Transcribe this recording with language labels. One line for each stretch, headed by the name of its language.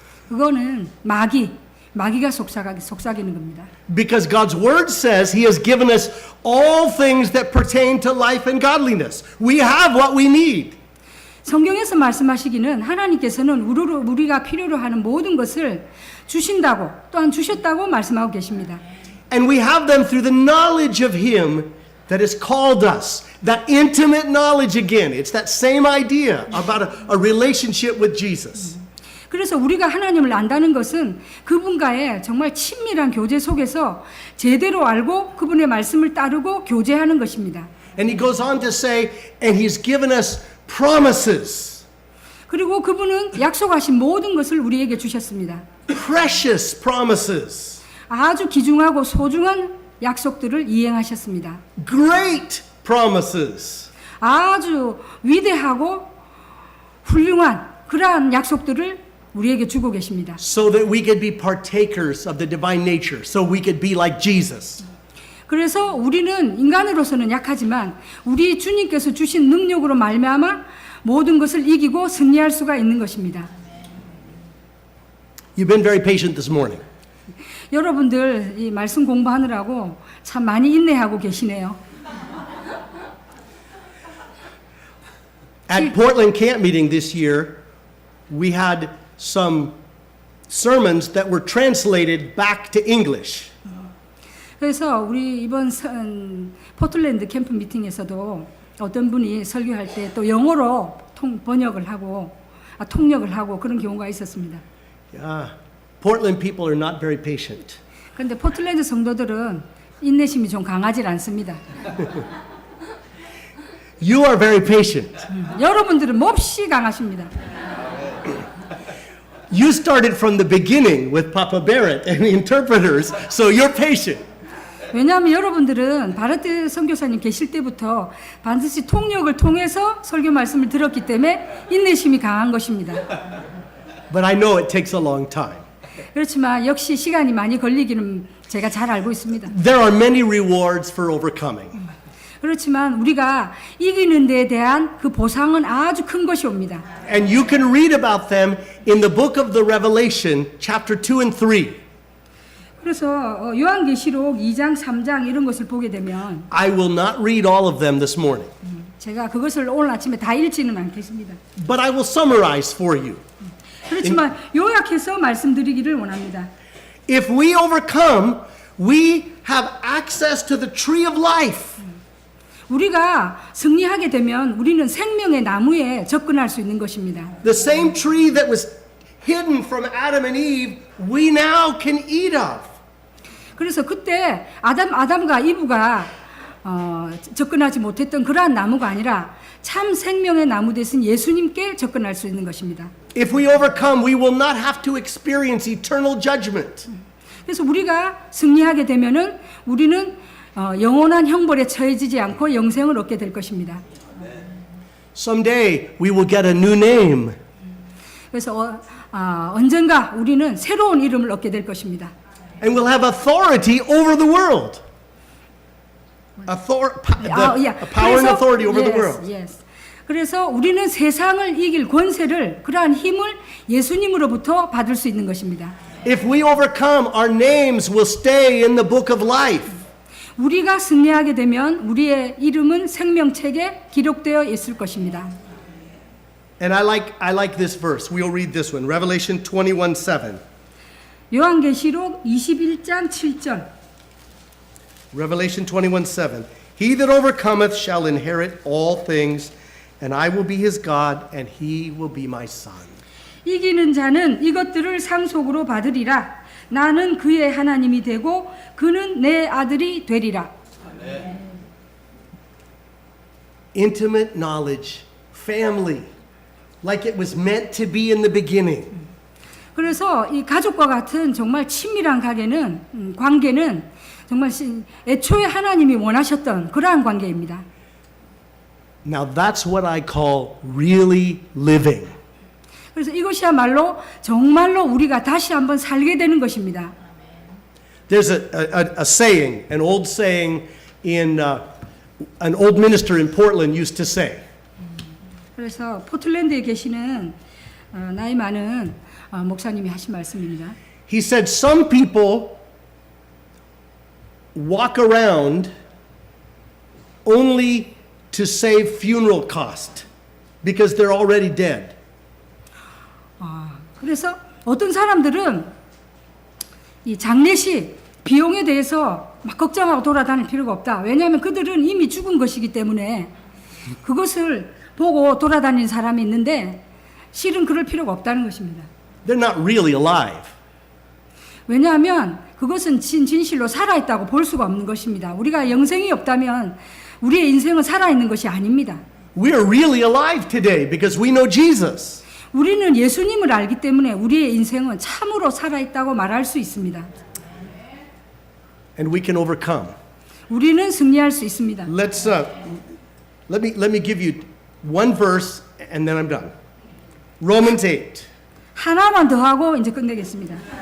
Korean: 그거는 마귀가 속삭이는 겁니다.
English: Because God's word says he has given us all things that pertain to life and godliness. We have what we need.
Korean: 성경에서 말씀하시기는 하나님께서는 우리가 필요로 하는 모든 것을 주신다고 또한 주셨다고 말씀하고 계십니다.
English: And we have them through the knowledge of him that has called us. That intimate knowledge again. It's that same idea about a relationship with Jesus.
Korean: 그래서 우리가 하나님을 안다는 것은 그분과의 정말 친밀한 교제 속에서 제대로 알고 그분의 말씀을 따르고 교제하는 것입니다.
English: And he goes on to say, and he's given us promises.
Korean: 그리고 그분은 약속하신 모든 것을 우리에게 주셨습니다.
English: Precious promises.
Korean: 아주 귀중하고 소중한 약속들을 이행하셨습니다.
English: Great promises.
Korean: 아주 위대하고 훌륭한 그러한 약속들을 우리에게 주고 계십니다.
English: So that we could be partakers of the divine nature. So we could be like Jesus.
Korean: 그래서 우리는 인간으로서는 약하지만 우리 주님께서 주신 능력으로 말미암아 모든 것을 이기고 승리할 수가 있는 것입니다.
English: You've been very patient this morning.
Korean: 여러분들 이 말씀 공부하느라고 참 많이 인내하고 계시네요.
English: At Portland camp meeting this year, we had some sermons that were translated back to English.
Korean: 그래서 우리 이번 포틀랜드 캠프 미팅에서도 어떤 분이 설교할 때 또 영어로 통역을 하고 그런 경우가 있었습니다.
English: Portland people are not very patient.
Korean: 그런데 포틀랜드 성도들은 인내심이 좀 강하지 않습니다.
English: You are very patient.
Korean: 여러분들은 몹시 강하십니다.
English: You started from the beginning with Papa Barrett and the interpreters, so you're patient.
Korean: 왜냐하면 여러분들은 바르트 선교사님 계실 때부터 반드시 통역을 통해서 설교 말씀을 들었기 때문에 인내심이 강한 것입니다.
English: But I know it takes a long time.
Korean: 그렇지만 역시 시간이 많이 걸리기는 제가 잘 알고 있습니다.
English: There are many rewards for overcoming.
Korean: 그렇지만 우리가 이기는 데에 대한 그 보상은 아주 큰 것이 옵니다.
English: And you can read about them in the book of the Revelation, chapter 2 and 3.
Korean: 그래서 요한계시록 2장, 3장 이런 것을 보게 되면
English: I will not read all of them this morning.
Korean: 제가 그것을 오늘 아침에 다 읽지는 않겠습니다.
English: But I will summarize for you.
Korean: 그렇지만 요약해서 말씀드리기를 원합니다.
English: If we overcome, we have access to the tree of life.
Korean: 우리가 승리하게 되면 우리는 생명의 나무에 접근할 수 있는 것입니다.
English: The same tree that was hidden from Adam and Eve, we now can eat of.
Korean: 그래서 그때 아담과 이브가 접근하지 못했던 그러한 나무가 아니라 참 생명의 나무 되신 예수님께 접근할 수 있는 것입니다.
English: If we overcome, we will not have to experience eternal judgment.
Korean: 그래서 우리가 승리하게 되면은 우리는 영원한 형벌에 처해지지 않고 영생을 얻게 될 것입니다.
English: Someday we will get a new name.
Korean: 그래서 언젠가 우리는 새로운 이름을 얻게 될 것입니다.
English: And we'll have authority over the world. Power and authority over the world. Yes.
Korean: 그래서 우리는 세상을 이길 권세를 그러한 힘을 예수님으로부터 받을 수 있는 것입니다.
English: If we overcome, our names will stay in the book of life.
Korean: 우리가 승리하게 되면 우리의 이름은 생명책에 기록되어 있을 것입니다.
English: And I like this verse. We'll read this one. Revelation 21:7.
Korean: 요한계시록 21장 7절.
English: Revelation 21:7. He that overcometh shall inherit all things, and I will be his God, and he will be my son.
Korean: 이기는 자는 이것들을 상속으로 받으리라. 나는 그의 하나님이 되고 그는 내 아들이 되리라.
English: Intimate knowledge, family, like it was meant to be in the beginning.
Korean: 그래서 이 가족과 같은 정말 친밀한 관계는 정말 애초에 하나님이 원하셨던 그러한 관계입니다.
English: Now that's what I call really living.
Korean: 그래서 이것이야말로 정말로 우리가 다시 한번 살게 되는 것입니다.
English: There's a saying, an old saying in an old minister in Portland used to say.
Korean: 그래서 포틀랜드에 계시는 나이 많은 목사님이 하신 말씀입니다.
English: He said some people walk around only to save funeral cost because they're already dead.
Korean: 그래서 어떤 사람들은 이 장례식 비용에 대해서 막 걱정하고 돌아다닐 필요가 없다. 왜냐하면 그들은 이미 죽은 것이기 때문에 그것을 보고 돌아다니는 사람이 있는데 실은 그럴 필요가 없다는 것입니다.
English: They're not really alive.
Korean: 왜냐하면 그것은 진실로 살아있다고 볼 수가 없는 것입니다. 우리가 영생이 없다면 우리의 인생은 살아있는 것이 아닙니다.
English: We are really alive today because we know Jesus.
Korean: 우리는 예수님을 알기 때문에 우리의 인생은 참으로 살아있다고 말할 수 있습니다.
English: And we can overcome.
Korean: 우리는 승리할 수 있습니다.
English: Let me give you one verse and then I'm done. Romans 8.
Korean: 하나만 더 하고 이제 끝내겠습니다.